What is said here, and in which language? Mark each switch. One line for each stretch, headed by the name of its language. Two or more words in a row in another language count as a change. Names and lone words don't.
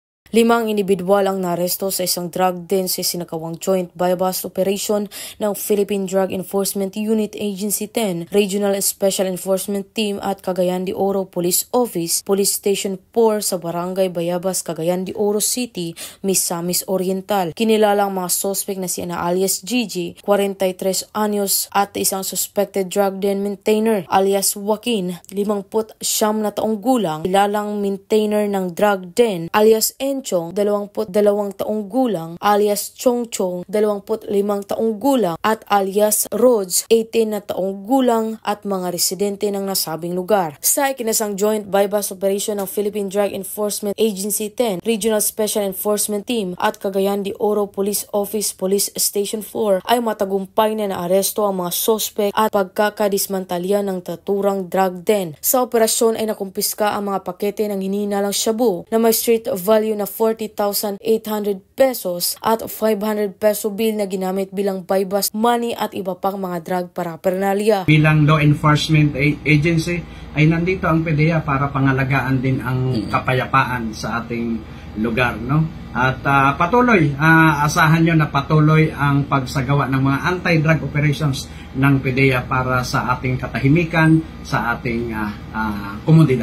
Filipino: Limang individual ang naresto sa isang
English: drug den
Filipino: sa sinakawang
English: joint buy-bust operation
Filipino: ng Philippine Drug Enforcement Unit Agency 10, Regional Special Enforcement Team at Cagayan de Oro Police Office, Police Station 4 sa Barangay Bayabas, Cagayan de Oro City, Misamis Oriental. Kinilala ang mga suspect na si Ana alias Gigi, 43 anyos at isang
English: suspected drug den maintainer
Filipino: alias Joaquin, 59 na taong gulang, kilalang maintainer ng
English: drug den
Filipino: alias Enchong, 22 taong gulang, alias Chong Chong, 25 taong gulang, at alias Rhodes, 18 na taong gulang at mga residente ng nasabing lugar. Sa ikinasang
English: joint buy-bust operation
Filipino: ng Philippine Drug Enforcement Agency 10, Regional Special Enforcement Team at Cagayan de Oro Police Office, Police Station 4 ay matagumpay na naaresto ang mga sospek at pagkakadismantalya ng taturang
English: drug den.
Filipino: Sa operasyon ay nakumpiska ang mga pakete ng hinihinalang shabu na may
English: street value
Filipino: na 40,800 pesos at
English: 500 peso bill
Filipino: na ginamit bilang
English: buy-bust money
Filipino: at iba pang mga
English: drug paraphernalia.
Filipino: Bilang
English: law enforcement agency
Filipino: ay nandito ang PDEA para pangalagaan din ang kapayapaan sa ating lugar, no? At patuloy, asahan nyo na patuloy ang pagsagawa ng mga
English: anti-drug operations
Filipino: ng PDEA para sa ating katahimikan, sa ating komunidad.